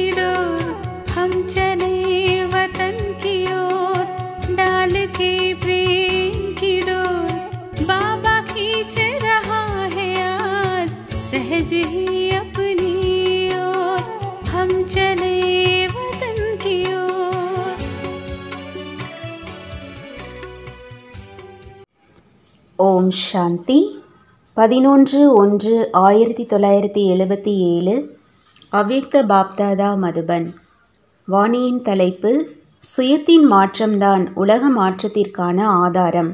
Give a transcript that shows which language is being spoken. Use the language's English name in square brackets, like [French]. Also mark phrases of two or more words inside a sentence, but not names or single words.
[Hindi] डोर, हम चले वतन की ओर डाल के प्रेम की डोर, बाबा खींच रहा है आज सहज ही अपनी ओर, हम चले वतन की ओर। [Tamil] ஓம் சாந்தி. 11/1/1977 அவ்யக்த பாப்தாதா மதுபன். வாணியின் தலைப்பு: சுயத்தின் மாற்றம்தான் உலக மாற்றத்திற்கான ஆதாரம்.